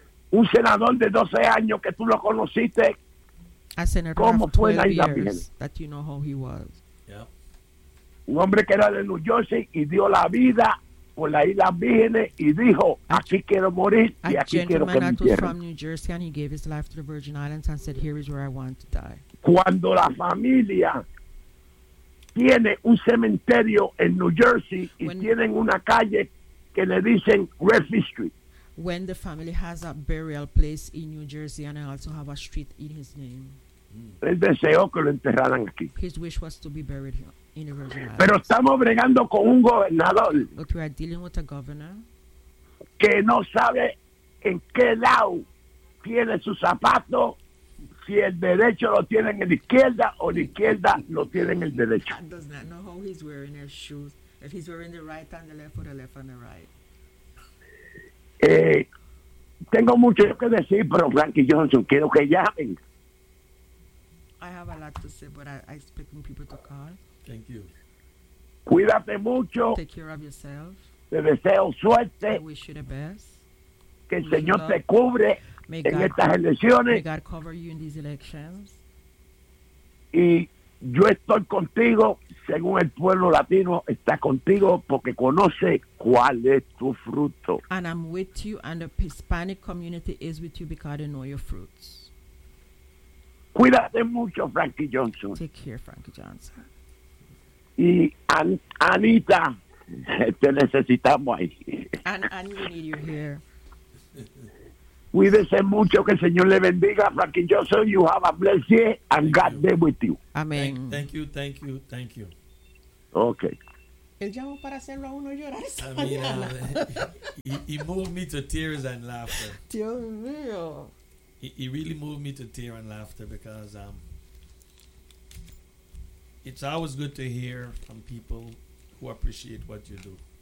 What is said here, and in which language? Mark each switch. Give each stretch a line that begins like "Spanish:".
Spanish: Un senador de 12 años que tú lo conociste.
English: A senator
Spanish: ¿cómo fue la Isla Virgen?
English: That you know how he was. Yeah.
Spanish: Un hombre que era de New Jersey y dio la vida por la Isla Virgen y dijo, aquí quiero morir y aquí quiero que me entierren.
English: A gentleman that was from New Jersey and he gave his life to the Virgin Islands and said, here is where I want to die.
Spanish: Cuando la familia tiene un cementerio en New Jersey y tienen una calle que le dicen Redfield Street.
English: When the family has a burial place in New Jersey and I also have a street in his name.
Spanish: Mm. Él deseó que lo enterraran aquí.
English: His wish was to be buried in the Virgin Islands.
Spanish: Pero estamos bregando con un gobernador.
English: But we are dealing with a governor.
Spanish: Que no sabe en qué lado tiene su zapato. Si el derecho lo tiene en la izquierda o la izquierda lo tiene en el derecho.
English: God does not know how he's wearing his shoes. If he's wearing the right and the left or the left and the right.
Spanish: Tengo mucho que decir, pero Frankie Johnson, quiero que llamen.
English: I have a lot to say, but I expect people to call. Thank you.
Spanish: Cuídate mucho.
English: Take care of yourself.
Spanish: Te deseo suerte.
English: I wish you the best.
Spanish: Que el Señor te cubre.
English: May God cover you in these elections.
Spanish: Y yo estoy contigo, según el pueblo latino está contigo porque conoce cuál es tu fruto.
English: And I'm with you, and the Hispanic community is with you because they know your fruits.
Spanish: Cuídate mucho, Frankie Johnson.
English: Take care, Frankie Johnson.
Spanish: Y Anita, te necesitamos ahí.
English: And we need you here.
Spanish: Cuídese mucho, que el Señor le bendiga, Frankie Johnson.
English: You have a blessed day, and God be with you.
Spanish: Amén.
English: Thank you. Okay.
Spanish: Él llamó para hacerlo a uno llorar esta mañana.
English: He moved me to tears and laughter.
Spanish: Dios mío.
English: He really moved me to tears and laughter because it's always good to hear from people who appreciate what you do.